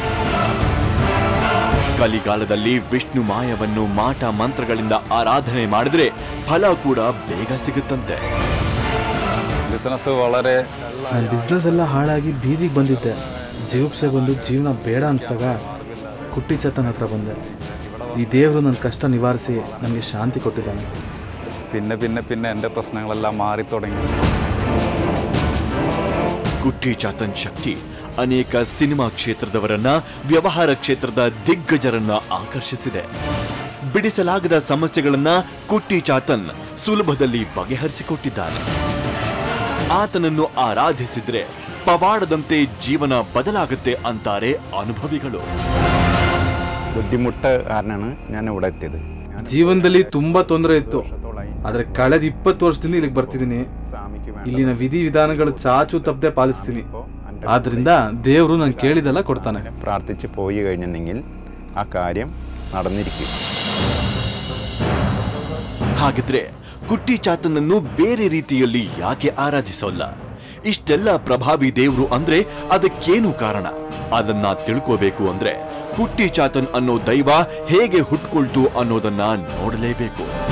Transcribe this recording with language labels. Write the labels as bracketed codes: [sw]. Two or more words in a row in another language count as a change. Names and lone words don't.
[kn] ಕಲಿಗಾಲದಲ್ಲಿ ವಿಷ್ಣುಮಾಯವನ್ನು ಮಾಟ ಮಂತ್ರಗಳಿಂದ ಆರಾಧನೆ ಮಾಡಿದ್ರೆ ಫಲ ಕೂಡ ಬೇಗ ಸಿಗುತ್ತಂತೆ. ನನ್ನ ಬಿಸ್ನೆಸ್ ಎಲ್ಲ ಹಾಳಾಗಿ ಬೀದಿಗೆ ಬಂದಿದ್ದೆ. ಜೀವಪ್ಸೆ ಬಂದು ಜೀವನ ಬೇಡ ಅನಿಸ್ದಾಗ ಕುಟ್ಟಿಚಾತನ್ ಹತ್ರ ಬಂದೆ. ಈ ದೇವರು ನನ್ನ ಕಷ್ಟ ನಿವಾರಿಸಿ ನನಗೆ ಶಾಂತಿ ಕೊಟ್ಟಿದ್ದಾನೆ. [ml] പിന്നെ പിന്നെ പിന്നെ എൻ്റെ പ്രശ്നങ്ങളെല്ലാം മാറി തുടങ്ങി. [kn] ಕುಟ್ಟಿಚಾತನ್ ಶಕ್ತಿ ಅನೇಕ ಸಿನಿಮಾ ಕ್ಷೇತ್ರದವರನ್ನ, ವ್ಯವಹಾರ ಕ್ಷೇತ್ರದ ದಿಗ್ಗಜರನ್ನ ಆಕರ್ಷಿಸಿದೆ. ಬಿಡಿಸಲಾಗದ ಸಮಸ್ಯೆಗಳನ್ನ ಕುಟ್ಟಿಚಾತನ್ ಸುಲಭದಲ್ಲಿ ಬಗೆಹರಿಸಿಕೊಟ್ಟಿದ್ದಾನೆ. ಆತನನ್ನು ಆರಾಧಿಸಿದ್ರೆ ಪವಾಡದಂತೆ ಜೀವನ ಬದಲಾಗುತ್ತೆ ಅಂತಾರೆ ಅನುಭವಿಗಳು. [ml] ബുദ്ധിമുട്ട് കാരണമാണ് ഞാൻ ഇവിടെ എത്തിയത്. [kn] ಜೀವನದಲ್ಲಿ ತುಂಬಾ ತೊಂದರೆ ಇತ್ತು. ಆದರೆ ಕಳೆದ 20 ವರ್ಷದಿಂದ ಇಲ್ಲಿಗೆ ಬರ್ತಿದ್ದೀನಿ. ಇಲ್ಲಿನ ವಿಧಿ ವಿಧಾನಗಳು ಚಾಚು ತಪ್ಪದೆ ಪಾಲಿಸ್ತೀನಿ. ಆದ್ರಿಂದ ದೇವರು ನಾನು ಕೇಳಿದೆಲ್ಲ ಕೊಡ್ತಾನೆ. [ml] പ്രാർത്ഥിച്ച് പോയി കഴിഞ്ഞെങ്കിൽ [kn] ಆ ಕಾರ್ಯ [ml] നടന്നിരിക്കും. [kn] ಹಾಗಿದ್ರೆ ಕುಟ್ಟಿಚಾತನನ್ನು ಬೇರೆ ರೀತಿಯಲ್ಲಿ ಯಾಕೆ ಆರಾಧಿಸೋಲ್ಲ? ಇಷ್ಟೆಲ್ಲ ಪ್ರಭಾವಿ ದೇವರು ಅಂದ್ರೆ ಅದಕ್ಕೇನು ಕಾರಣ? ಅದನ್ನ ತಿಳ್ಕೋಬೇಕು ಅಂದ್ರೆ ಕುಟ್ಟಿಚಾತನ್ ಅನ್ನೋ ದೈವ ಹೇಗೆ ಹುಟ್ಕೊಳ್ತು ಅನ್ನೋದನ್ನ ನೋಡಲೇಬೇಕು.